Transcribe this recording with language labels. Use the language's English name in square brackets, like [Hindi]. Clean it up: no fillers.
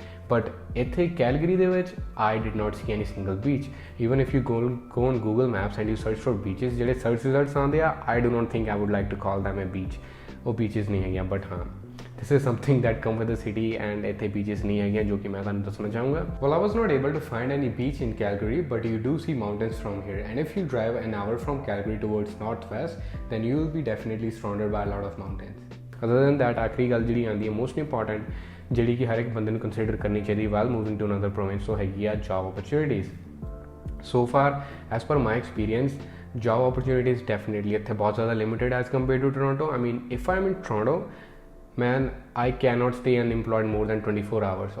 [English] but [Punjabi] ਇੱਥੇ Calgary ਦੇ ਵਿੱਚ [English] I did not see any single beach. Even if you go on Google maps and you search for beaches, [Punjabi] ਜਿਹੜੇ search results ਆਉਂਦੇ ਆ, [English] I do not think I would like to call them a beach, [Punjabi] ਉਹ beaches ਨਹੀਂ ਹੈਗੀਆਂ। But ਹਾਂ, [English] this is something that come with the city, [Punjabi] and ਇੱਥੇ beaches ਨਹੀਂ ਹੈਗੀਆਂ ਜੋ ਕਿ ਮੈਂ ਤੁਹਾਨੂੰ ਦੱਸਣਾ ਚਾਹੂੰਗਾ। [English] Well, I was not able to find any beach in Calgary, but you do see mountains from here, and if you drive an hour from Calgary towards northwest, then you will be definitely surrounded by a lot of mountains. Other than that, [Punjabi] ਆਖਰੀ ਗੱਲ ਜਿਹੜੀ ਆਉਂਦੀ ਹੈ most important, ਜਿਹੜੀ ਕਿ ਹਰ ਇੱਕ ਬੰਦੇ ਨੂੰ ਕੰਸੀਡਰ ਕਰਨੀ ਚਾਹੀਦੀ [English] while moving to another province, [Punjabi] ਉਹ ਹੈਗੀ ਆ job opportunities. [English] so far as per my experience, job opportunities definitely [Punjabi] ਇੱਥੇ ਬਹੁਤ ਜ਼ਿਆਦਾ [English] Limited as compare to Toronto. I mean if I am in Toronto, man, I cannot stay unemployed more than 24 hours।